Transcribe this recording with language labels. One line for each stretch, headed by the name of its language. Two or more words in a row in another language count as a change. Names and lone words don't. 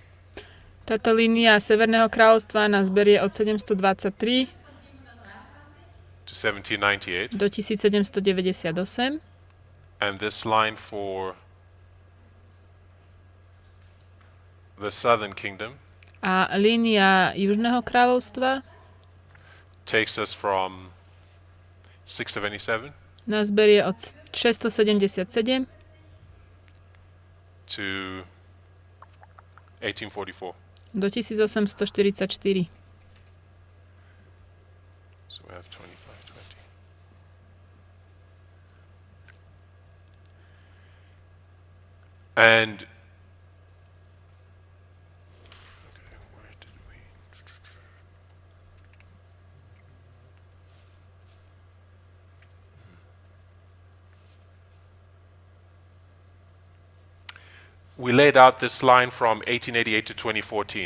Slovak: Táto línia Severného kráľovstva nás berie od 723
English: to 1798.
Slovak: do 1798
English: And this line for the southern kingdom
Slovak: a línia Južného kráľovstva
English: takes us from 677
Slovak: nás berie od 677
English: to 1844.
Slovak: do 1844.
English: So we have 2520. And where did we laid out this line from 1888 to 2014.